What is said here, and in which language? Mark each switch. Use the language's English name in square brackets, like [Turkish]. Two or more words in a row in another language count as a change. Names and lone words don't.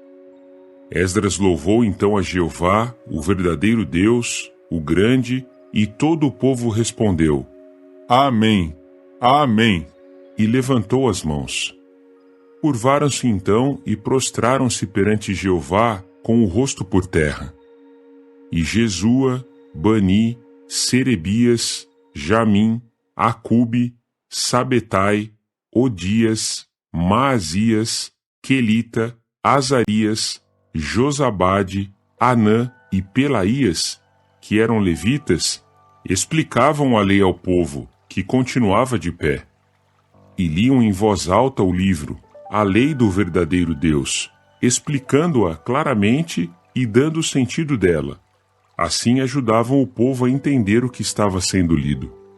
[Portuguese] Esdras louvou então a Jeová, o verdadeiro Deus, o grande, e todo o povo respondeu: Amém, Amém, e levantou as mãos. Curvaram-se então e prostraram-se perante Jeová com o rosto por terra. E Jesua, Bani, Serebias, Jamim, Acube, Sabetai, Odias, Maazias, Quelita, Azarias, Josabade, Anã e Pelaías, que eram levitas, explicavam a lei ao povo, que continuava de pé. E liam em voz alta o livro, a lei do verdadeiro Deus, explicando-a claramente e dando o sentido dela. Assim ajudavam o povo a entender o que estava sendo lido.